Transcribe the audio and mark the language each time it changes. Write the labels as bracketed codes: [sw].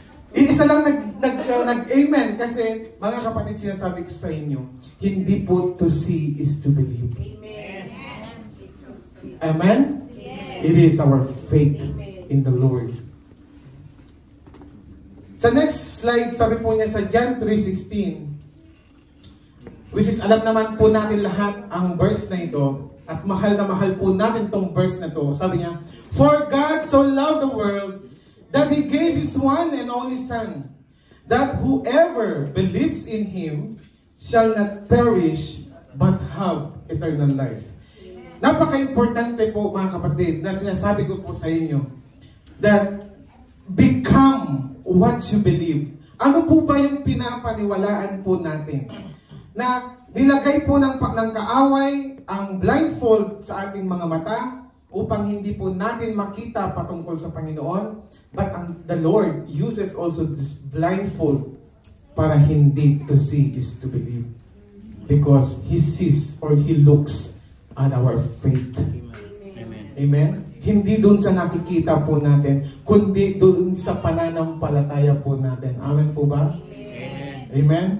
[tl] Iisa lang nag-amen kasi mga kapatid, sinasabi ko sa inyo, hindi po [en] to see is to believe. Amen? Amen? Yes. It is our faith in the Lord. [tl] Sa next slide, sabi po niya sa John 3:16, which is alam naman po natin lahat ang verse na ito. At mahal na mahal po natin tong verse na to. Sabi niya, [en] for God so loved the world that He gave His one and only Son, that whoever believes in Him shall not perish but have eternal life. [tl] Napaka-importante po mga kapatid na sinasabi ko po sa inyo [en] that become what you believe. [tl] Ano po ba yung pinapaniwalaan po natin? Na nilagay po ng kaaway ang blindfold sa ating mga mata upang hindi po natin makita patungkol sa Panginoon. [en] But the Lord uses also this blindfold [tl] para hindi [en] to see is to believe. Because He sees or He looks at our faith. [tl] Amen. Amen? Hindi dun sa nakikita po natin, kundi dun sa pananampalataya po natin. Amen po ba? Amen. Amen?